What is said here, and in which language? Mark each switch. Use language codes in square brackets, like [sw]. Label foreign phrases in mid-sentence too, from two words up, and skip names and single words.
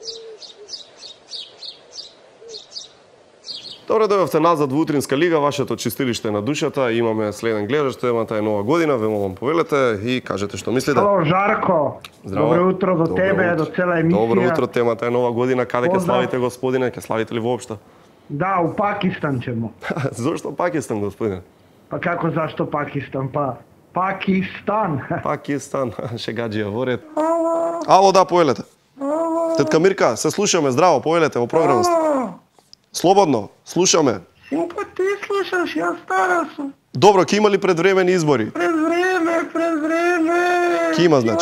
[mk] Добре, дојдовте назад во Утринска лига, вашето чистилиште на душата. Имаме следен гледач, темата е нова година, ве молам повелете и кажете што мислите. Ало, Жарко. Здраво. Добро утро до Добро тебе, утро. до цела емисија. Добро утро, темата е нова година. Каде ќе Поздрав. славите, господине? Ќе славите ли воопшто? [sr] Да, у Пакистан ćemo. [mk] Зошто Пакистан, господине? [sr] Pa kako zašto Pakistan? Pa Pakistan. [mk] Пакистан, шегаџија во ред. Ало, да, повелете. Тетка Мирка, се слушаме, здраво, повелете во програмот. Слободно, слушаме. Синко, ти слушаш, ја стара сум. Добро, ќе има ли предвремени избори? Пред време. Ки има, значи?